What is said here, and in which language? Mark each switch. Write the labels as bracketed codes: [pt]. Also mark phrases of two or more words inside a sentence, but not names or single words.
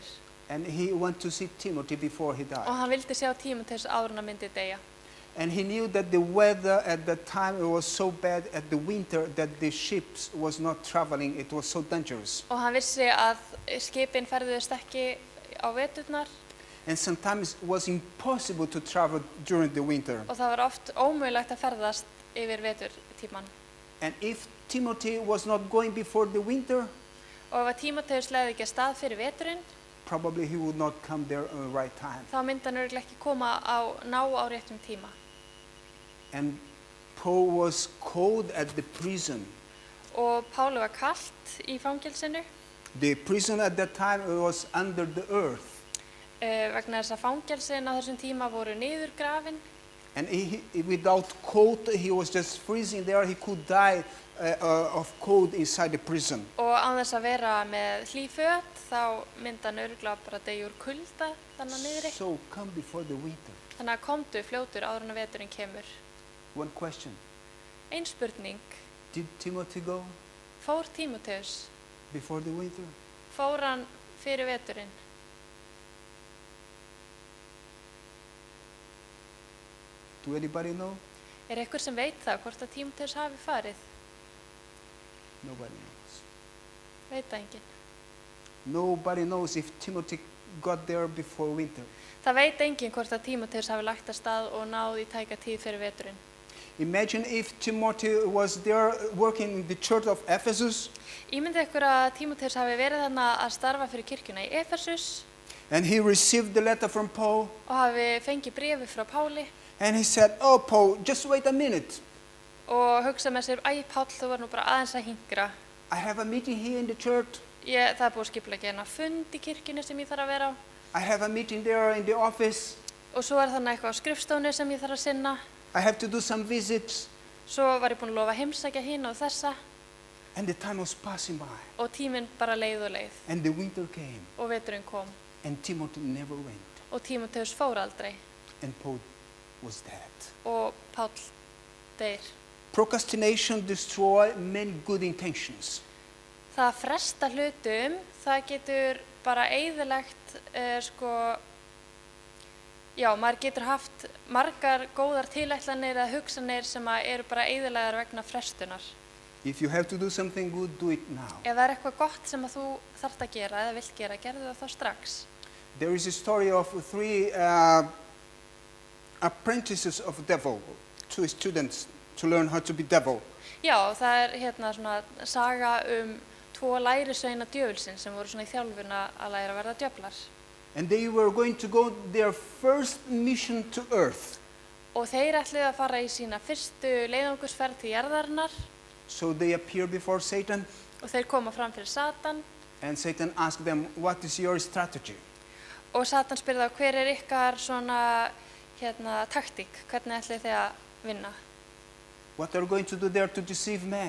[en] And he wanted to see Timothy before he og died. [is] hann vildi sjá Tímóteus áður en að myndi deyja. [en] And he knew that the weather at that time it was so bad at the winter that the ships was not traveling. It was so dangerous. [is] Og hann vissi að skipin ferðuðust ekki á veturnar [en] And sometimes it was impossible to travel during the winter. [is] og það var oft ómögulegt að ferðast yfir veturtíman. [en] And if Timothy was not going before the winter, [is] Og ef að Tímóteus leiði ekki að stað fyrir veturinn, [en] probably he would not come there at the right time. [is] þá myndi hann örugglega ekki koma ná á réttum tíma. [en] And Paul was cold at the prison. [is] Og Páli var kalt í fangelsinu [en] The prison at that time was under the earth. [is] Vegna þess að fangelsin á þessum tíma voru niðurgrafin [en] And without coat, he was just freezing there. He could die of cold inside the prison. [is] og án þess að vera með hlý föt þá myndi hann örugglega bara deyja úr kulda þannig niðri. [en] So come before the winter. [is] Þannig að komdu fljótur áður en að veturinn kemur. [en] One question. [is] Ein spurning, [en] Did Timothy go [is] fór Tímóteus? [en] before the winter? [is] Fór hann fyrir veturinn? [en] Do anybody know? [is] Er einhver sem veit það hvort að Tímóteus hafi farið? [en] Nobody knows. [is] Veit það enginn. [en] Nobody knows if Timothy got there before winter. [is] Það veit enginn hvort að Tímóteus hafi lagt af stað og náð í tæka tíð fyrir veturinn. [en] Imagine if Timothy was there working in the church of Ephesus [is] Ímyndið ykkur að Tímóteus hafi verið þarna að starfa fyrir kirkjuna í Efesus [en] and he received the letter from Paul [is] og hafi fengið bréfi frá Páli [en] and he said, "Oh Paul, just wait a minute. [is] og hugsað með sér, æ Páll, þú var nú bara aðeins að hingra. [en] I have a meeting here in the church. [is] Það er búið að skipuleggja hérna fund í kirkjunni sem ég þarf að vera á [en] I have a meeting there in the office. og svo er þarna eitthvað á skrifstofunni sem ég þarf að sinna. I have to do some visits." [is] Svo var ég búin að lofa að heimsækja hina og þessa [en] And the time was passing by [is] og tíminn bara leið og leið [en] and the winter came [is] og veturinn kom [en] and Timothy never went [is] og Tímóteus fór aldrei [en] and Paul was dead. [is] og Páll deyr. [en] Procrastination destroys many good intentions. [is] Það að fresta hlutum, það getur bara eyðilegt, maður getur haft margar góðar tilætlanir eða hugsanir sem eru bara eyðilegar vegna frestunar. [en] If you have to do something good, do it now. [is] Ef það er eitthvað gott sem að þú þarft að gera eða vilt gera, gerðu það þá strax. [en] There is a story of three apprentices of the devil, two students to learn how to be devil. [is] Já, það er svona saga tvo lærisveina djöfulsins sem voru svona í þjálfun að læra að verða djöflar. [en] And they were going to go their first mission to earth. [is] Og þeir ætluðu að fara í sína fyrstu leiðangursferð til jarðarinnar. [en] So they appear before Satan. [is] Og þeir koma fram fyrir Satan. [en] And Satan asked them, "What is your strategy?" [is] Og Satan spurði þá, hver er ykkar svona taktík? Hvernig ætlið þið að vinna? [en] What are you going to do there to deceive man?